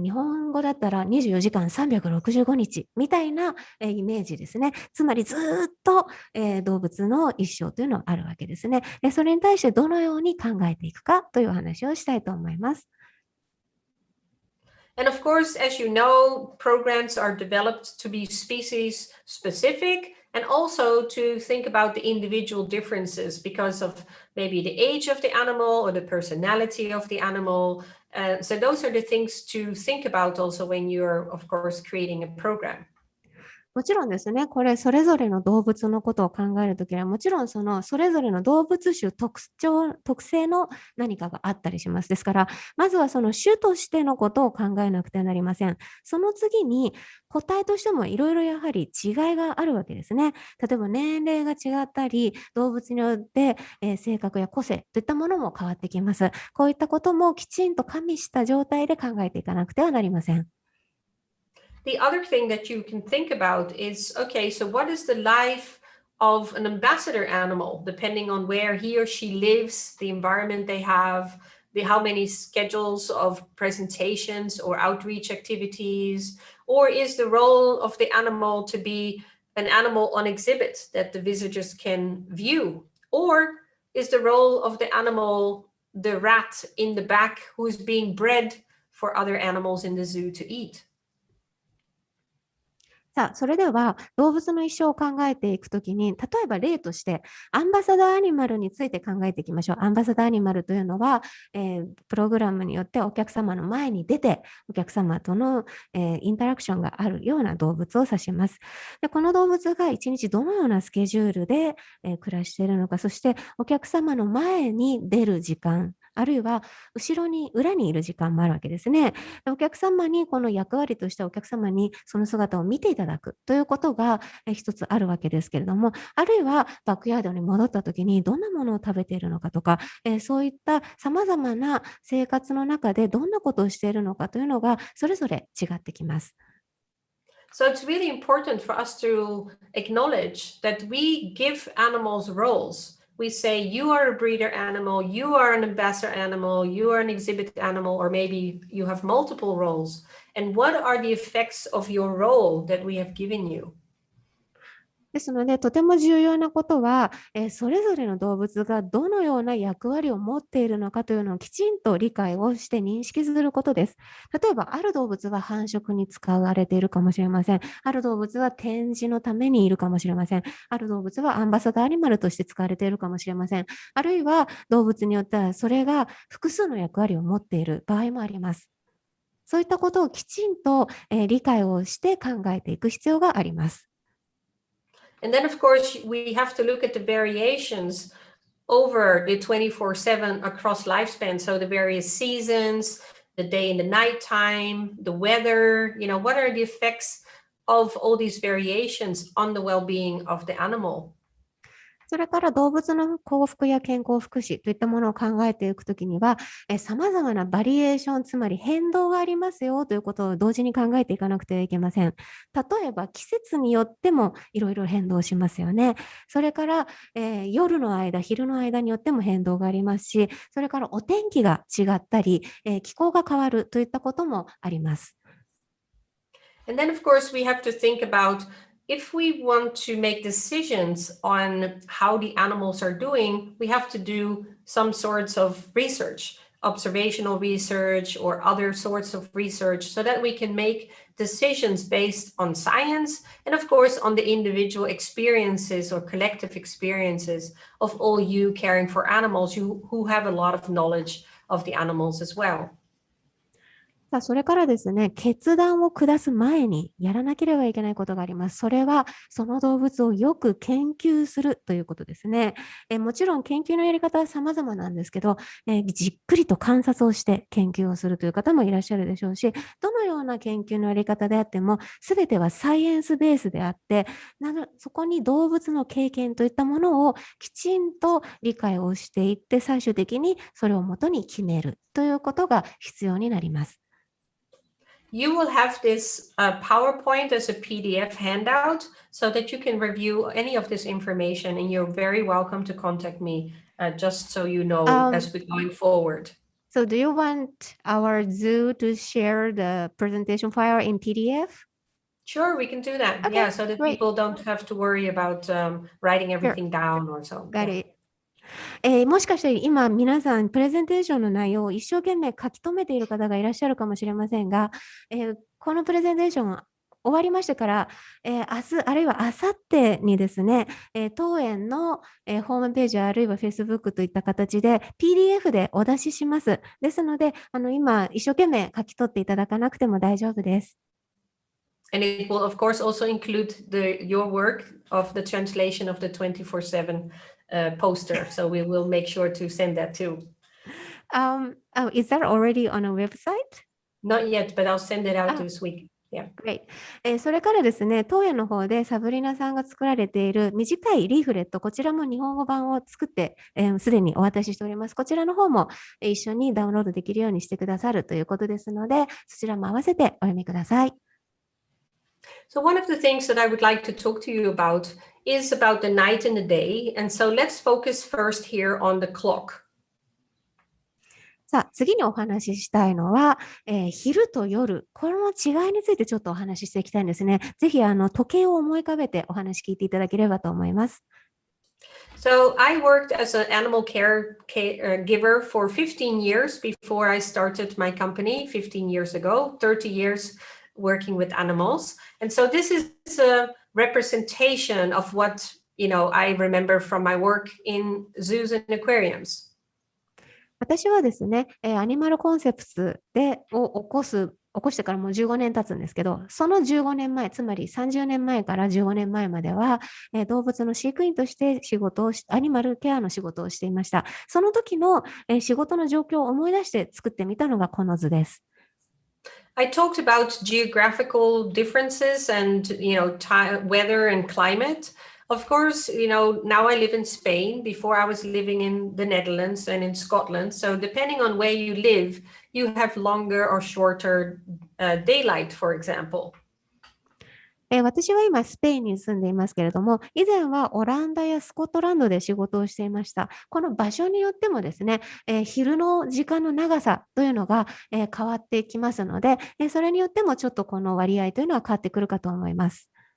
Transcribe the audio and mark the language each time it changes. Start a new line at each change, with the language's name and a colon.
Japanese: 日本語だったら24時間365日みたいなイメージですね。つまりずっと動物の一生というのはあるわけですね。それに対してどのように考えていくかというお話をしたいと思います。
English: And of course, as you know, programs are developed to be species specific and also to think about the individual differences because of maybe the age of the animal or the personality of the animal. So those are the things to think about also when you're, of course, creating a program.
Japanese: もちろんですね、これそれぞれの動物のことを考えるときは、もちろんそれぞれの動物種特性の何かがあったりします。ですから、まずはその種としてのことを考えなくてはなりません。その次に、個体としてもいろいろやはり違いがあるわけですね。例えば年齢が違ったり、動物によって、性格や個性といったものも変わってきます。こういったこともきちんと加味した状態で考えていかなくてはなりません。
English: The other thing that you can think about is, okay, so what is the life of an ambassador animal, depending on where he or she lives, the environment they have, how many schedules of presentations or outreach activities, or is the role of the animal to be an animal on exhibit that the visitors can view? Or is the role of the animal the rat in the back who's being bred for other animals in the zoo to eat?
Japanese: さあ、それでは動物の一生を考えていくときに、例えば例として、アンバサダーアニマルについて考えていきましょう。アンバサダーアニマルというのは、プログラムによってお客様の前に出て、お客様との、インタラクションがあるような動物を指します。で、この動物が一日どのようなスケジュールで、暮らしているのか、そしてお客様の前に出る時間、あるいは裏にいる時間もあるわけですね。お客様にこの役割としてお客様にその姿を見ていただくということが一つあるわけですけれども、あるいはバックヤードに戻った時にどんなものを食べているのかとか、そういった様々な生活の中でどんなことをしているのかというのがそれぞれ違ってきます。
English: So it's really important for us to acknowledge that we give animals roles. We say, you are a breeder animal, you are an ambassador animal, you are an exhibit animal, or maybe you have multiple roles. And what are the effects of your role that we have given you?
Japanese: ですので、とても重要なことは、それぞれの動物がどのような役割を持っているのかというのをきちんと理解をして認識することです。例えば、ある動物は繁殖に使われているかもしれません。ある動物は展示のためにいるかもしれません。ある動物はアンバサダーアニマルとして使われているかもしれません。あるいは動物によってはそれが複数の役割を持っている場合もあります。そういったことをきちんと、理解をして考えていく必要があります。
English: And then, of course, we have to look at the variations over the 24/7 across lifespan. So the various seasons, the day and the night time, the weather, what are the effects of all these variations on the well-being of the animal?
Japanese: それから動物の幸福や健康福祉といったものを考えていくときには、様々なバリエーション、つまり変動がありますよということを同時に考えていかなくてはいけません。例えば季節によってもいろいろ変動しますよね。それから、夜の間、昼の間によっても変動がありますし、それからお天気が違ったり、気候が変わるといったこともあります。
English: And then, of course, we have to think about if we want to make decisions on how the animals are doing, we have to do some sorts of research, observational research or other sorts of research, so that we can make decisions based on science and, of course, on the individual experiences or collective experiences of all you caring for animals who have a lot of knowledge of the animals as well.
Japanese: さあ、それからですね、決断を下す前にやらなければいけないことがあります。それは、その動物をよく研究するということですね。もちろん研究のやり方は様々なんですけど、じっくりと観察をして研究をするという方もいらっしゃるでしょうし、どのような研究のやり方であっても、すべてはサイエンスベースであって、そこに動物の経験といったものをきちんと理解をしていって、最終的にそれをもとに決めるということが必要になります。
English: You will have this PowerPoint as a PDF handout so that you can review any of this information, and you're very welcome to contact me just so you know as we're going forward. So do you want our zoo to share the presentation file in PDF? Sure, we can do that. Okay, Yeah, so that great. people don't have to worry about writing Sure. everything down or so. Got Yeah. it.
Japanese: もしかして今皆さんプレゼンテーションの内容を一生懸命書き留めている方がいらっしゃるかもしれませんが、このプレゼンテーション終わりましてから、明日あるいは明後日にですね、当園の、ホームページあるいは Facebook といった形で PDF でお出しします。ですので、今一生懸命書き取っていただかなくても大丈夫です。
English: And it will, of course, also include your work of the translation of the 24/7 poster. So we will make sure to send that too. Is that already on a website? Not yet, but I'll send it out this week. Great.
Japanese: それからですね、当園の方でサブリナさんが作られている短いリーフレット、こちらも日本語版を作って、すでにお渡ししております。こちらの方も一緒にダウンロードできるようにしてくださるということですので、そちらも合わせてお読みください。
English: So one of the things that I would like to talk to you about is about the night and the day. And so let's focus first here on the clock.
Japanese: さあ、次にお話ししたいのは、昼と夜、この違いについてちょっとお話ししていきたいんですね。ぜひ時計を思い浮かべてお話聞いていただければと思います。
English: So I worked as an animal caregiver for 15 years before I started my company 15 years ago, 30 years working with animals. And so this is a representation of what, I remember from my work in zoos and aquariums.
Japanese: 私はですね、アニマルコンセプツを起こしてからもう15年経つんですけど、その15年前、つまり30年前から15年前までは、動物の飼育員としてアニマルケアの仕事をしていました。その時の、仕事の状況を思い出して作ってみたのがこの図です。
English: I talked about geographical differences and, weather and climate. Of course, now I live in Spain. Before I was living in the Netherlands and in Scotland. So depending on where you live, you have longer or shorter daylight, for example.
Japanese: 私は今スペインに住んでいますけれども、以前はオランダやスコットランドで仕事をしていました。この場所によってもですね、昼の時間の長さというのが、変わってきますので、それによってもちょっとこの割合というのは変わってくるかと思います。